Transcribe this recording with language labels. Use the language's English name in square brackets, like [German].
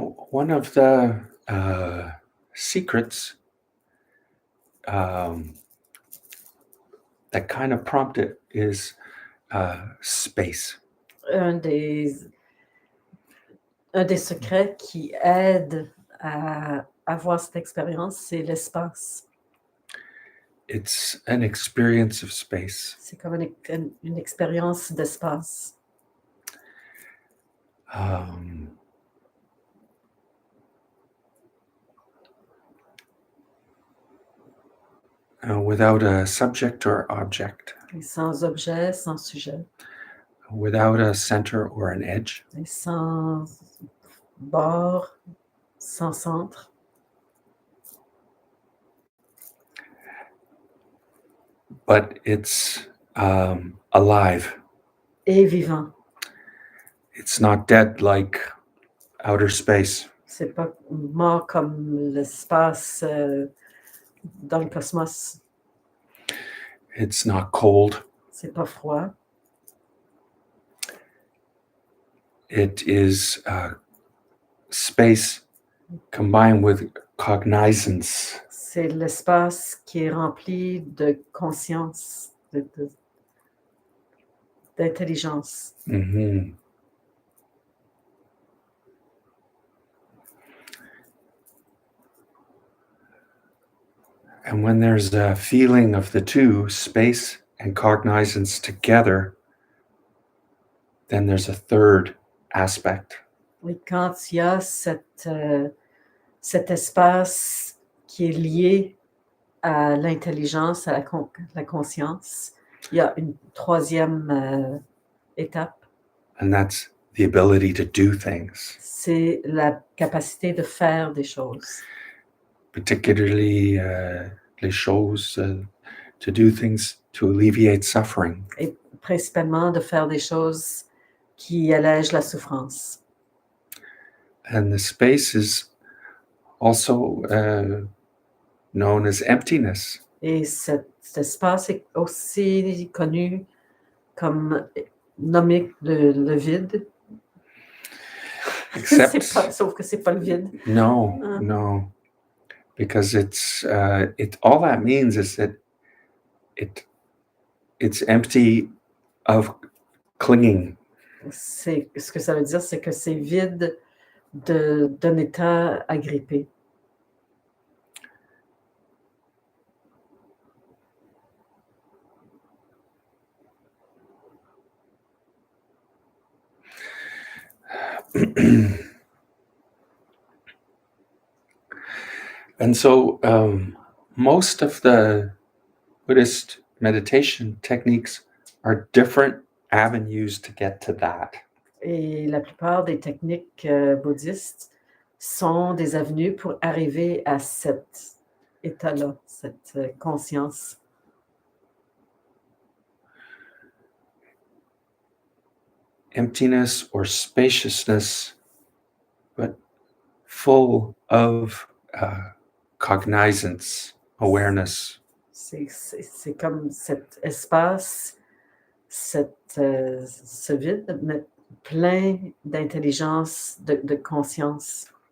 [English] One of the secrets that kind of prompt it is space. [French] Un des secrets qui aide à avoir cette expérience, c'est l'espace. [English] It's an experience of space. [French] C'est comme une expérience d'espace. [English] Without a subject or object, [French] Et sans objet, sans sujet, [English] without a center or an edge, [French] et sans bord, sans centre, [English] but it's alive. [French] et vivant. [English] It's not dead like outer space. [French] C'est pas mort comme l'espace dans le cosmos. [English] It's not cold. [French] C'est pas froid. [English] It is space combined with cognizance. [French] C'est l'espace qui est rempli de conscience, d'intelligence. Mm-hmm. [English] And when there's a feeling of the two, space and cognizance together, then there's a third aspect. [French] Et quand il y a cet espace qui est lié à l'intelligence, à la conscience, il y a une troisième étape. [English] And that's the ability to do things, [French] C'est la capacité de faire des choses. [English] particularly [French] les choses, [English] to do things to alleviate suffering. [French] Et principalement de faire des choses qui allègent la souffrance. [English] And the space is also known as emptiness. [French] Et cet espace est aussi connu comme nommé le vide. [English] Except, [French] Sauf que c'est pas le vide. [English] no, no, because it's all that means is that it's empty of clinging. [French] Ce que ça veut dire, c'est que c'est vide d'un état agrippé. [English] And so most of the Buddhist meditation techniques are different avenues to get to that. [French] Et la plupart des techniques bouddhistes sont des avenues pour arriver à cet état-là, cette conscience. [English] Emptiness or spaciousness, but full of cognizance, awareness. [French] C'est comme cet espace, ce vide, mais plein d'intelligence, de conscience.